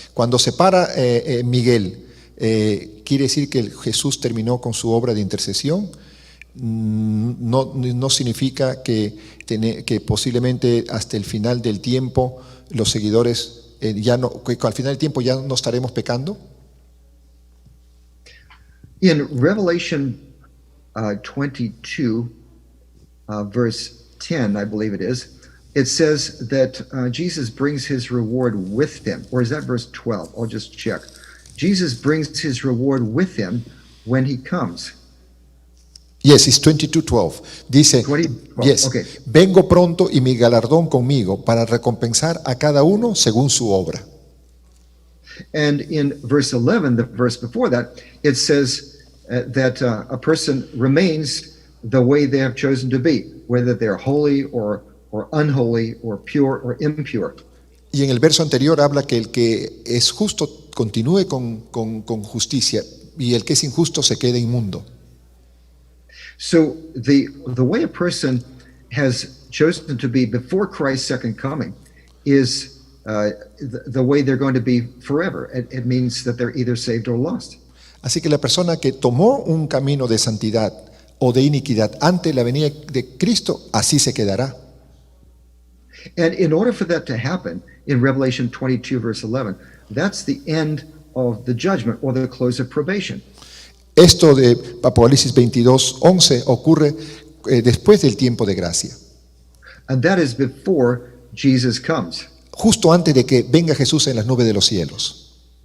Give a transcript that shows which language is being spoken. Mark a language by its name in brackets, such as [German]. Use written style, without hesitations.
[Spanish] Cuando se para Miguel, ¿quiere decir que Jesús terminó con su obra de intercesión? No significa que posiblemente hasta el final del tiempo los seguidores que al final del tiempo ya no estaremos pecando. [English] In Revelation 22, verse 10, I believe it is, it says that Jesus brings his reward with him. Or is that verse 12? I'll just check. Jesus brings his reward with him when he comes. Yes, it's 22:12. [Spanish] Dice, [English] 20:12, yes, okay. [Spanish] Vengo pronto y mi galardón conmigo para recompensar a cada uno según su obra. [English] And in verse 11, the verse before that, it says that a person remains the way they have chosen to be, whether they're holy or unholy or pure or impure. [Spanish] Y en el verso anterior habla que el que es justo continúe con justicia y el que es injusto se quede inmundo. [English] So the way a person has chosen to be before Christ's second coming is the way they're going to be forever. It means that they're either saved or lost. [Spanish] Así que la persona que tomó un camino de santidad o de iniquidad ante la venida de Cristo, así se quedará. [English] And in order for that to happen, in Revelation 22, verse 11, that's the end of the judgment or the close of probation. [Spanish] Esto de Apocalipsis 22:11 ocurre después del tiempo de gracia. [English] And that is before Jesus comes. [Spanish] Justo antes de que venga Jesús en las nubes de los cielos.